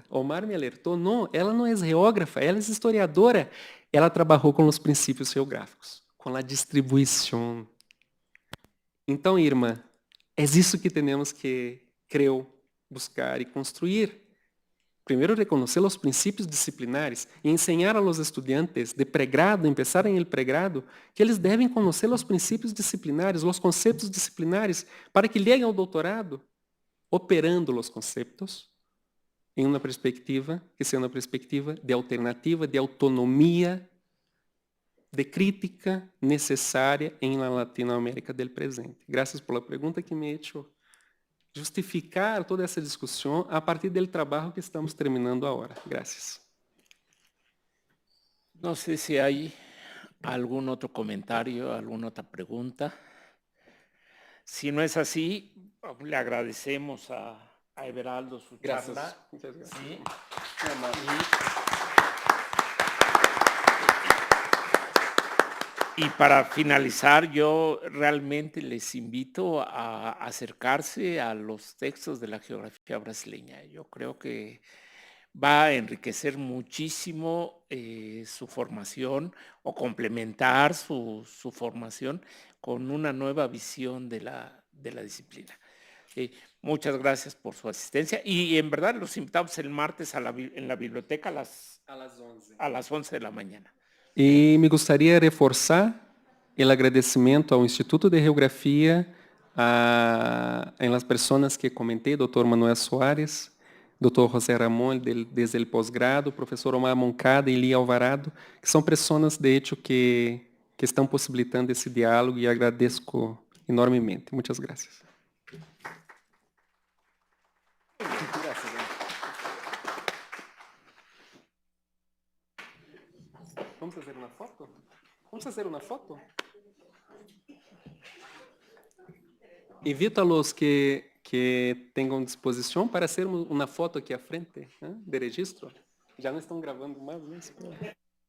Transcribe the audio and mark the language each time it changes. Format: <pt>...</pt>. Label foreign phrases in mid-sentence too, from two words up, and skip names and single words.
<pt>Omar me alertou, não, ela não é geógrafa, ela é historiadora. Ela trabalhou com os princípios geográficos, com a distribuição. Então, Irma, é isso que temos que, creio, buscar e construir. Primeiro, reconhecer os princípios disciplinares e ensinar</pt> <es>a los estudiantes de pregrado, empezar</es> <pt>em</pt> <es>el pregrado,</es> <pt>que eles devem conhecer os princípios disciplinares, os conceitos disciplinares, para que cheguem ao doutorado operando os conceitos em uma perspectiva que seja uma perspectiva de alternativa, de autonomia, de crítica necessária em</pt> <es>la Latinoamérica del presente.</es> <pt>Graças pela pergunta que me hecho justificar toda essa discussão a partir do trabalho que estamos terminando agora. Graças. Não sei se há algum outro comentário, alguma outra pergunta. Se não é assim,</pt> <es>le agradecemos a Everaldo su charla. Muchas gracias. Sí. Y para finalizar, yo realmente les invito a acercarse a los textos de la geografía brasileña. Yo creo que va a enriquecer muchísimo su formación o complementar su formación con una nueva visión de la disciplina. Muchas gracias por su asistencia y en verdad los invitamos el martes en la biblioteca a las 11 de la mañana.</es> <pt>E me gostaria de reforçar o agradecimento ao Instituto de Geografia, em las pessoas que comentei, Dr. Manuel Soares, Dr. José Ramón, desde o pós-grado, professor Omar Moncada e Lia Alvarado, que são pessoas,</pt> <es>de hecho,</es> <pt>que estão possibilitando esse diálogo e agradeço enormemente. Muitas graças. Vamos fazer uma foto? Vamos fazer uma foto? Invita-los que tenham disposição para hacer uma foto aqui à frente, de registro. Já não estão gravando mais, né?</pt>